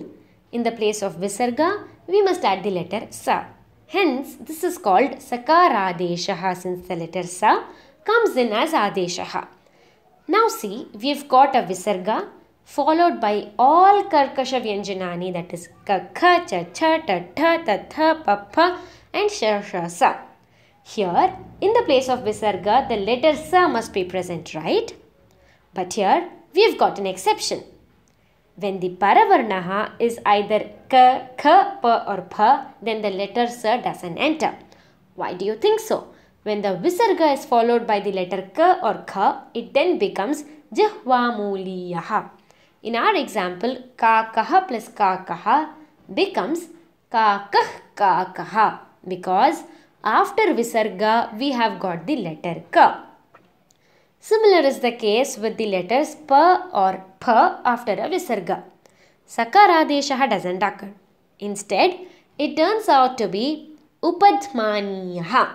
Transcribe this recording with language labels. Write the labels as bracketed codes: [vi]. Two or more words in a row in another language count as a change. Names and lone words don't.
[en] In the place of Visarga, we must add the letter Sa. Hence, this is called Sakaradeshaha since the letter Sa comes in as Adeshaha. Now see, we have got a Visarga followed by all [sa] Karkasha Vyanjanani, [en] that is Ka, Kha, Cha, Cha, Ta, Tha, Ta, Tha, Pa, Pa and Sha, Sha, Sa. Here, in the place of Visarga, the letter Sa must be present, right? But here, we have got an exception. When the Paravarnaha is either Ka, Kha, Pa or Pa, then the letter Sa doesn't enter. Why do you think so? When the Visarga is followed by the letter Ka or Kha, it then becomes Jihvamuliyaha. In our example, Ka, Kaha plus Ka, Kaha becomes Ka, Kah, Ka, Kaha because after Visarga, we have got the letter Ka. Similar is the case with the letters Pa or Pa after a Visarga. Sakaradeshaha doesn't occur. Instead, it turns out to be Upadmaniyaha.